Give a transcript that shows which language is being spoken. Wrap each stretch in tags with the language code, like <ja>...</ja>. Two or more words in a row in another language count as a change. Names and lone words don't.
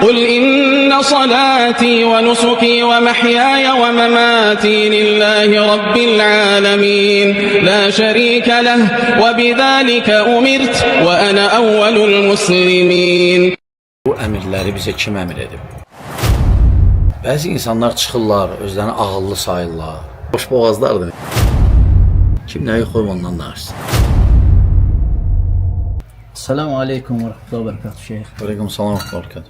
<ar>قل إن صلاتي ونسكي ومحياي ومماتي لله رب العالمين لا شريك له وبذلك أمرت وأنا أول المسلمين.</ar> <az>Bu əmirləri bizə kim əmr edib? Bəzi insanlar çıxırlar, özlərini ağıllı sayırlar, boşboğazlardır. Kim nəyi qoyub ondan danışsın.</az> <ar>السلام عليكم ورحمة الله وبركاته شيخ. عليكم السلام</ar> <az>və bərəkət.</az>